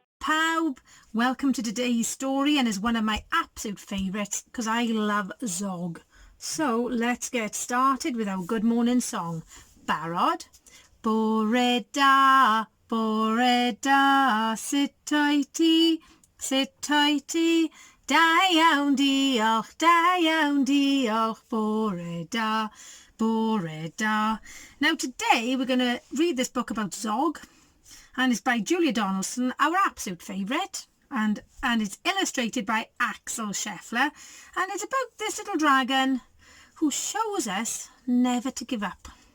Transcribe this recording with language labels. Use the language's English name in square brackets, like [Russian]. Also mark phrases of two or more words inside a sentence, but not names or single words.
[Welsh] pawb, [English] welcome to today's story, and is one of my absolute favourites because I love Zog. So let's get started with our good morning song. [Welsh] Barod. Bore da, [English] sit tighty, [Welsh] da iawn diolch, bore da, bore da. [English] Now today we're going to read this book about Zog, and it's by Julia Donaldson, our absolute favourite, and it's illustrated by Axel Scheffler, and it's about this little dragon who shows us never to give up.